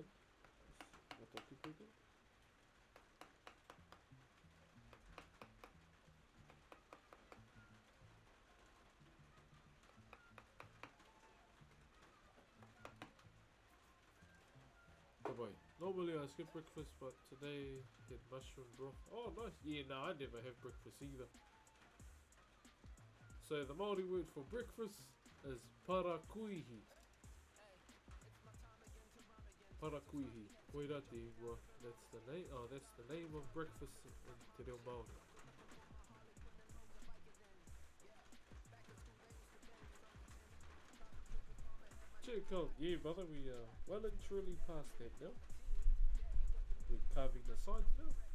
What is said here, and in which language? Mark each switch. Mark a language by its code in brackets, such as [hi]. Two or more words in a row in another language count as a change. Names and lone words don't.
[en] What I keep doing. Goodbye. Normally I skip breakfast, but today had mushroom broth. Oh, nice. Yeah, no, I never have breakfast either. So the Māori word for breakfast is parakuihi. Parakuihi. [mi] Koira te iwa. [en] That's the name. Oh, that's the name of breakfast in Te Reo Māori. Check out. Yeah, brother, we are well and truly past that now. We're carving the sides now.